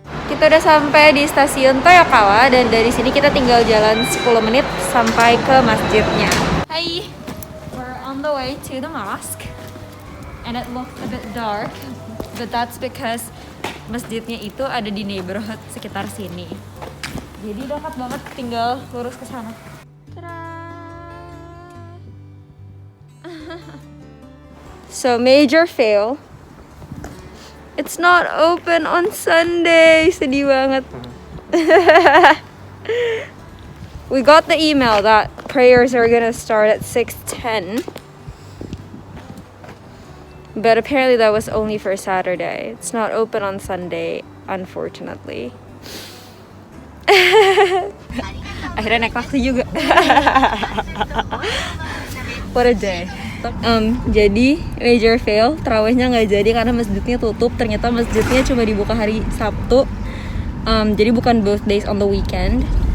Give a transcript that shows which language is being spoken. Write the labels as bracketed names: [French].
[Indonesian] Kita udah sampai di stasiun Toyokawa dan dari sini kita tinggal jalan 10 menit sampai ke masjidnya. [English] Hai, we're on the way to the mosque and it looks a bit dark, but that's because [Indonesian] masjidnya itu ada di [English] neighborhood [Indonesian] sekitar sini. Jadi dekat banget, tinggal lurus ke sana. [English] So major fail. It's not open on Sunday. [Indonesian] Sedih banget. [English] We got the email that prayers are gonna start at 6:10. But apparently that was only for Saturday. It's not open on Sunday, unfortunately. [Indonesian] Akhirnya naik taksi juga. [English] What a day. [Indonesian] Jadi [English] major fail, [Indonesian] tarawehnya nggak jadi karena masjidnya tutup. Ternyata masjidnya cuma dibuka hari Sabtu. Jadi bukan [English] both days on the weekend.